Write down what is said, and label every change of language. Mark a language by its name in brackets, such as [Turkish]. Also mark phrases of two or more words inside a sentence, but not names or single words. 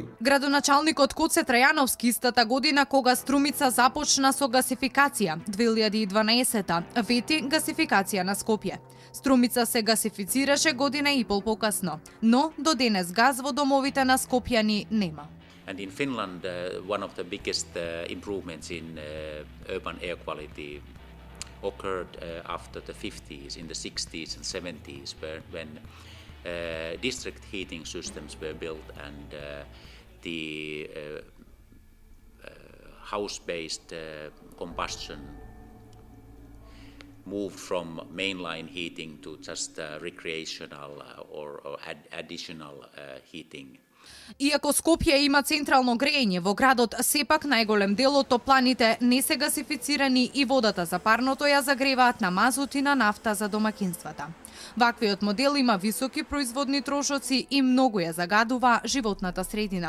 [Macedonian] Градоначалникот Коце Трајановски истата година кога Струмица започна со гасификација 2012-та, вети гасификација на Скопје. Струмица се гасифицираше година и пол покасно, но до денес газ во домовите на скопјани нема. [English] And in Finland, one of the biggest improvements in urban air quality occurred after the 50s, in the 60s and 70s, when district heating systems were built and the house-based combustion moved from mainline heating to just recreational or additional heating. [Macedonian] Иако Скопје има централно грејење во градот, сепак најголем дел од топланите не се гасифицирани и водата за парното ја загреваат на мазут и на нафта за домакинствата. Ваквиот модел има високи производни трошоци и многу ја загадува животната средина.